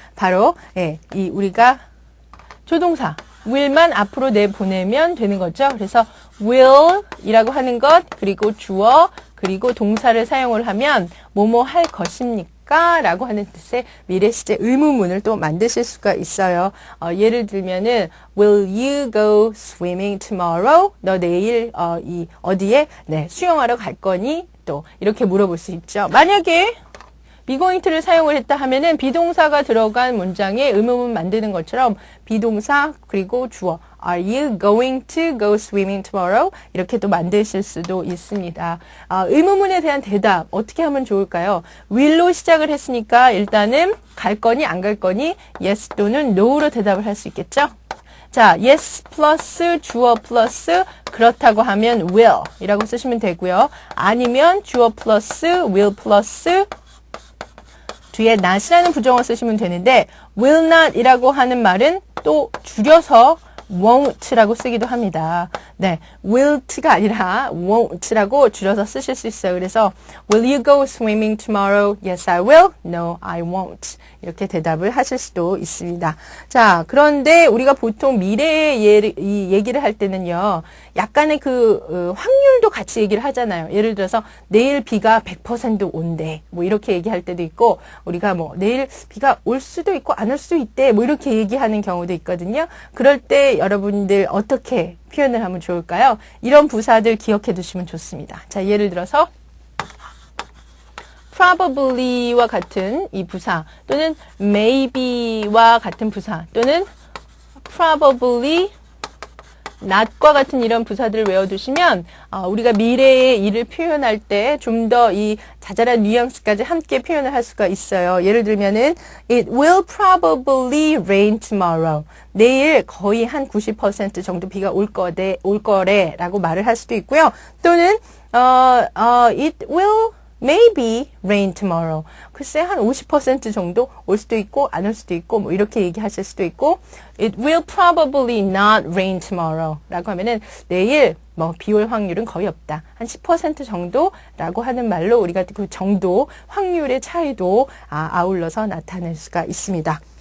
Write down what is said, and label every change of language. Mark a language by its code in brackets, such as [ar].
[ko] 바로 이 우리가 조동사 will만 앞으로 내보내면 되는 거죠. 그래서 will이라고 하는 것 그리고 주어 그리고 동사를 사용을 하면 뭐뭐 할 것입니까? 라고 하는 뜻의 미래 시제 의문문을 또 만드실 수가 있어요. 예를 들면은 [en] Will you go swimming tomorrow? [ko] 너 내일 어디에 수영하러 갈 거니? 또 이렇게 물어볼 수 있죠. 만약에 be going to를 사용을 했다 하면은 비동사가 들어간 문장에 의문문 만드는 것처럼 비동사 그리고 주어 [en] Are you going to go swimming tomorrow? [ko] 이렇게 또 만드실 수도 있습니다. 의문문에 대한 대답 어떻게 하면 좋을까요? will로 시작을 했으니까 일단은 갈 거니 안 갈 거니 yes 또는 no로 대답을 할 수 있겠죠? 자, yes 플러스 주어 플러스 그렇다고 하면 will 이라고 쓰시면 되고요. 아니면 주어 플러스 will 플러스 뒤에 not이라는 부정어 쓰시면 되는데 will not 이라고 하는 말은 또 줄여서 won't라고 쓰기도 합니다. 네, will't가 아니라 won't라고 줄여서 쓰실 수 있어요. 그래서 [en] Will you go swimming tomorrow? Yes, I will. No, I won't. [ko] 이렇게 대답을 하실 수도 있습니다. 자, 그런데 우리가 보통 미래의 이 얘기를 할 때는요. 약간의 확률도 같이 얘기를 하잖아요. 예를 들어서 내일 비가 100% 온대. 뭐 이렇게 얘기할 때도 있고 우리가 뭐 내일 비가 올 수도 있고 안 올 수도 있대. 뭐 이렇게 얘기하는 경우도 있거든요. 그럴 때 여러분들 어떻게 표현을 하면 좋을까요? 이런 부사들 기억해 두시면 좋습니다. 자, 예를 들어서 probably와 같은 이 부사 또는 maybe와 같은 부사 또는 probably not과 같은 이런 부사들을 외워두시면 우리가 미래의 일을 표현할 때 좀 더 이 자잘한 뉘앙스까지 함께 표현을 할 수가 있어요. 예를 들면은 [en] It will probably rain tomorrow. [ko] 내일 거의 한 90% 정도 비가 올 거래 라고 말을 할 수도 있고요. 또는 [en] It will maybe rain tomorrow. [ko] 글쎄 한 50% 정도 올 수도 있고 안 올 수도 있고 뭐 이렇게 얘기하실 수도 있고 [en] It will probably not rain tomorrow [ko] 라고 하면은 내일 뭐 비 올 확률은 거의 없다. 한 10% 정도라고 하는 말로 우리가 그 정도 확률의 차이도 아울러서 나타낼 수가 있습니다.